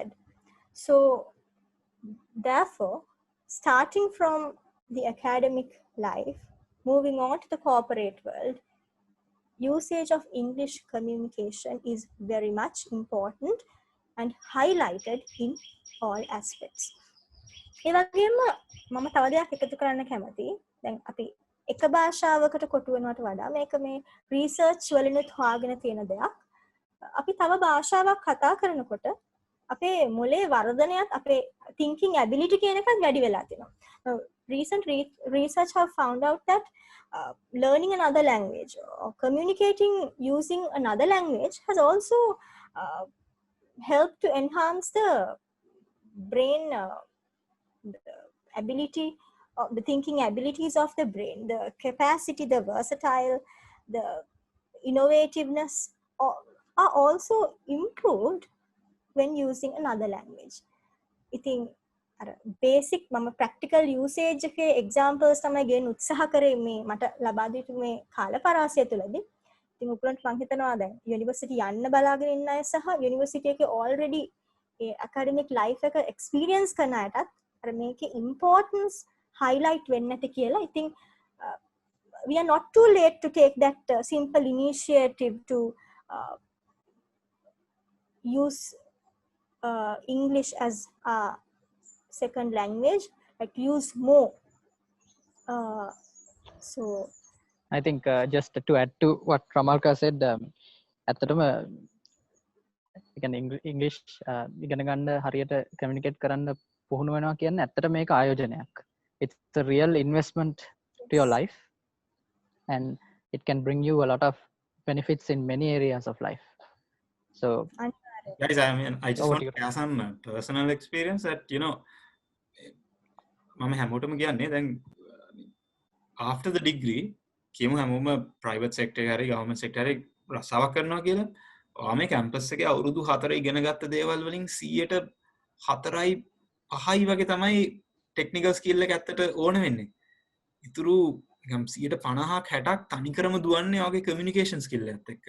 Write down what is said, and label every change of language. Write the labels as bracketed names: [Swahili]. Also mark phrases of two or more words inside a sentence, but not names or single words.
[English] So therefore, starting from the academic life, moving on to the corporate world, usage of English communication is very much important and highlighted in all aspects. [Sinhala] ඒ වගේම මම තව දෙයක් එකතු කරන්න කැමතියි. දැන් අපි එක භාෂාවකට කොටු වෙනවට වඩා මේක මේ රිසර්ච් වලිනුත් හොයාගෙන තියෙන දෙයක්. අපි තව භාෂාවක් කතා කරනකොට අපේ මොලේ වර්ධනයත් අපේ [English] thinking ability [Sinhala] කියන එකත් වැඩි වෙලා තියෙනවා. [English] Recent research have found out that learning another language or communicating using another language has also helped to enhance the brain the ability of the thinking abilities of the brain, the capacity, the versatile, the innovativeness are also improved when using another language. [Sinhala] ඉතින් අර basic මම [English] practical usage [Sinhala] එකේ examples තමයි ගෙන්න උත්සාහ කරේ මේ මට ලබා දීපු මේ කාල පරාසය තුළදී. ඉතින් උපරන්ට මම හිතනවා දැන් යුනිවර්සිටි යන්න බලාගෙන ඉන්න අය සහ යුනිවර්සිටි එකේ already ඒ [English] academic life [Sinhala] එක experience කරන අයටත් අර මේකේ [English] importance highlight [Sinhala] වෙන්න ඇති කියලා. ඉතින් [English] we are not too late to take that simple initiative to use English as a second language, like use more. So I think just to add to what Ramalka said, [Sinhala] ඇත්තටම ඉංග්ලිෂ් ඉගෙන ගන්න හරියට කමියුනිකේට් කරන්න පුහුණු වෙනවා කියන්නේ ඇත්තට මේක ආයෝජනයක්. [English] It's a real investment to your life and it can bring you a lot of benefits in many areas of life. So guys, I just want to share some personal experience that [Sinhala] මම හැමෝටම කියන්නේ දැන් [English] after the degree [Sinhala] කියමු හැමෝම [English] private sector [Sinhala] එකේ හරි [English] government sector [Sinhala] එකේ රස්සාවක් කරනවා කියලා ඔයා මේ campus එකේ අවුරුදු 4 ඉගෙන ගත්ත දේවල් වලින් 4යි 5යි වගේ තමයි [English] technical skill [Sinhala] එක ඇත්තට ඕන වෙන්නේ. ඉතුරු නිකම් 50ක් 60ක් තනිකරම දුවන්නේ ඔයාගේ [English] communication skill [Sinhala] එකත් එක්ක.